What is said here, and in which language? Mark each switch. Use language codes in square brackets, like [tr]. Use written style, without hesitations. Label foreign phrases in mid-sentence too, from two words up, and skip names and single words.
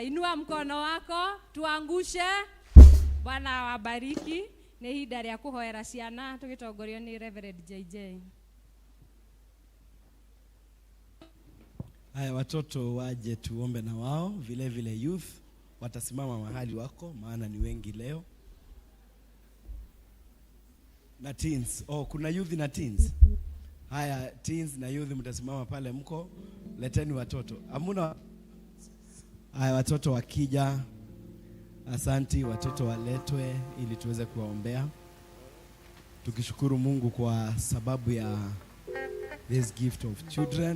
[sw] Inua mkono wako tuangushe. Bwana wabariki. [ki] Nĩ ihinda rĩa kũhoera ciana tũgĩtongorio nĩ Reverend JJ. [sw] Haya, watoto waje tuombe na wao, vile vile youth watasimama mahali wako, maana ni wengi leo. Na teens, kuna youth na teens. Haya, teens na youth mtasimama pale mko, leteni watoto. Hamuna. Haya, watoto wakija, asanti, watoto waletwe ili tuweze kuwaombea. Tukishukuru Mungu kwa sababu ya [en] this gift of children.